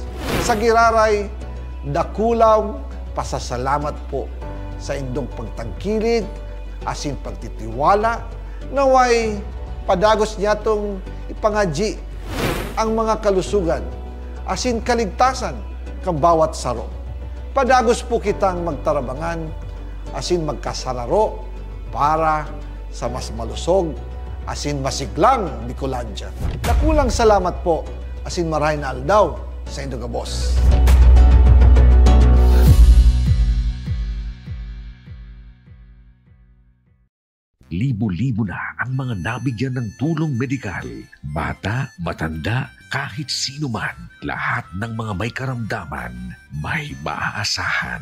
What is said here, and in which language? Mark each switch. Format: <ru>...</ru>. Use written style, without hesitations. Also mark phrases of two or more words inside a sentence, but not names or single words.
<bik>Sa giraray, dakulaw pasasalamat po sa indong pagtangkilid asin pagtitiwala naway padagos niya tong ipangaji ang mga kalusugan asin kaligtasan kang bawat saro. Padagos po kitang magtarabangan asin magkasararo para sa mas malusog asin masiglang Bicolandia. Dakulang salamat po asin marahin na aldaw sa Indo Gabos.</bik> <tl>Libo-libo na ang mga nabigyan ng tulong medikal. Bata, matanda, kahit sino man, lahat ng mga may karamdaman, may maaasahan.</tl>